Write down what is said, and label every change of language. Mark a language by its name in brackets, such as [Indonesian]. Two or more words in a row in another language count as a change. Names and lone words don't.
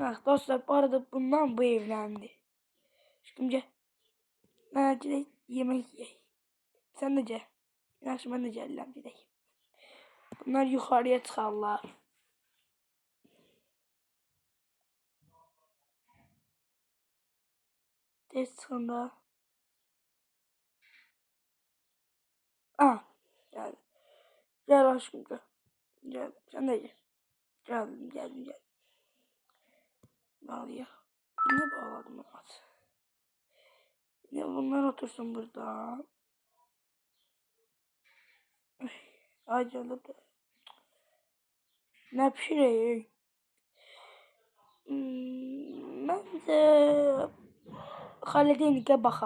[Azerbaijani] Dostlar bu arada bundan bu evləndi. Şimdi gedək yemək yeyək. Sən də gəl. Yaxşı mən də gəlirəm gedək. Bunlar yuxarıya çıxarlar. Tez çıxanda. [Turkish] Geldi. Gel aşkım gel. Gel. Sen de gel. Geldim. Bağlayaq. Ne bağladım at? Ne bunlar otursun burada. [Azerbaijani] Ay gəlib. Nə pişirək? Məncə xaladenikə baxaq.